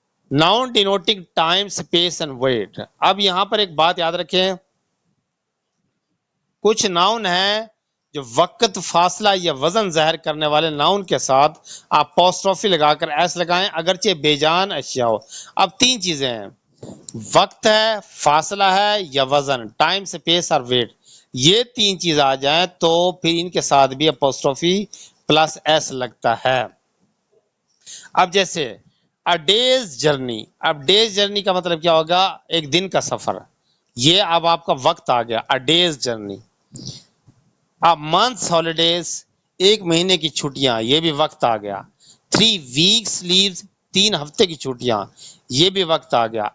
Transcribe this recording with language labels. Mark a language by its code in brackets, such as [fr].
[en] Noun denoting time space and weight. [ur] اب یہاں پر ایک بات یاد رکھیں، کچھ ناؤن ہیں جو وقت، فاصلہ یا وزن ظاہر کرنے والے ناؤن کے ساتھ اپوسٹروفی لگا کر ایس لگائیں اگرچہ بے جان اشیاء ہو. اب 3 چیزیں ہیں، وقت ہے، فاصلہ ہے یا وزن، ٹائم اسپیس اور ویٹ. یہ 3 چیز آ جائیں تو پھر ان کے ساتھ بھی اپوسٹروفی پلس ایس لگتا ہے. اب جیسے [en] a day's journey. [ur] اب ڈیز جرنی کا مطلب کیا ہوگا، ایک دن کا سفر. یہ اب آپ کا وقت آ گیا، [en] a day's journey. [ur] اب [en] months holidays، [ur] ایک مہینے کی چھٹیاں، یہ بھی وقت آ گیا. [en] 3 weeks leaves، [ur] 3 ہفتے کی چھٹیاں، یہ بھی وقت آ گیا.